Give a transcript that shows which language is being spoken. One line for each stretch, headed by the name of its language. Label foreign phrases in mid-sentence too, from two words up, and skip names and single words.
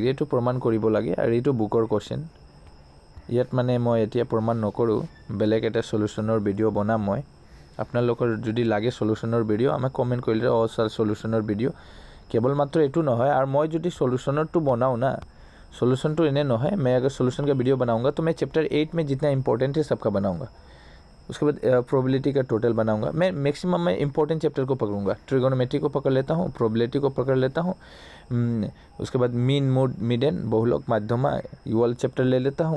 Assamese: এইটো প্ৰমাণ কৰিব লাগে আৰু এইটো বুকৰ কুৱেশ্যন। ইয়াত মই এতিয়া প্ৰমাণ নকৰোঁ, বেলেগ এটা সলিউশ্যনৰ ভিডিঅ' বনাম মই। আপোনালোকৰ যদি লাগে সলিউশ্যনৰ ভিডিঅ' আমাক কমেণ্ট কৰিলে ছাৰ সলিউশ্যনৰ ভিডিঅ'। কেৱল মাত্ৰ এইটো নহয়, আৰু মই যদি সলিউশ্যনৰটো বনাওঁ না,
Hindi: सॉल्यूशन तो इन्हें न है, मैं अगर सॉल्यूशन का वीडियो बनाऊंगा तो मैं चैप्टर 8 में जितना इंपॉर्टेंट है सबका बनाऊंगा। उसके बाद प्रोबेबिलिटी का टोटल बनाऊंगा। मैं मैक्सिमम मैं इंपॉर्टेंट चैप्टर को पकड़ूंगा। ट्रिगोनोमेट्री को पकड़ लेता हूँ, प्रोबेबिलिटी को पकड़ लेता हूँ, उसके बाद
English: mean mode median
Hindi: बहुलक माध्यमा ये वाला चैप्टर ले लेता हूँ।